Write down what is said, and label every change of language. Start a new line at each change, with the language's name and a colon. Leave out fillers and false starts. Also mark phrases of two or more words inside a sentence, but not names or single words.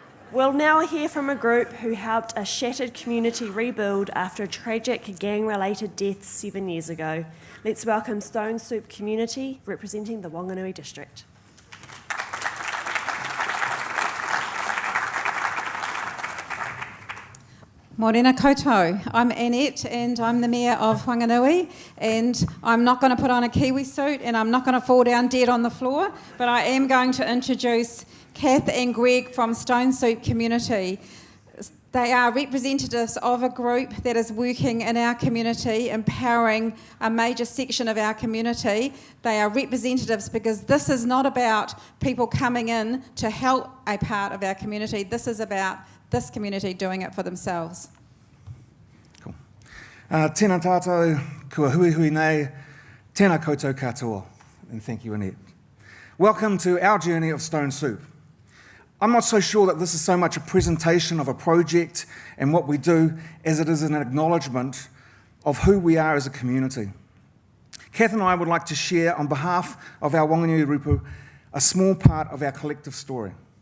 English: We'll now hear from a group who helped a shattered community rebuild after a tragic gang-related death 7 years ago. Let's welcome Stone Soup Community, representing the Whanganui district.
Māori: Morena koutou.
English: I'm Annette and I'm the Mayor of Whanganui, and I'm not going to put on a Kiwi suit and I'm not going to fall down dead on the floor, but I am going to introduce Kath and Greg from Stone Soup Community. They are representatives of a group that is working in our community, empowering a major section of our community. They are representatives because this is not about people coming in to help a part of our community. This is about this community doing it for themselves. Cool.
Māori: Tēnā tātou, kua hui hui nei, tēnā koutou katoa,
English: and thank you, Annette. Welcome to our journey of Stone Soup. I'm not so sure that this is so much a presentation of a project and what we do as it is an acknowledgement of who we are as a community. Kath and I would like to share on behalf of our Whanganui Rupu a small part of our collective story.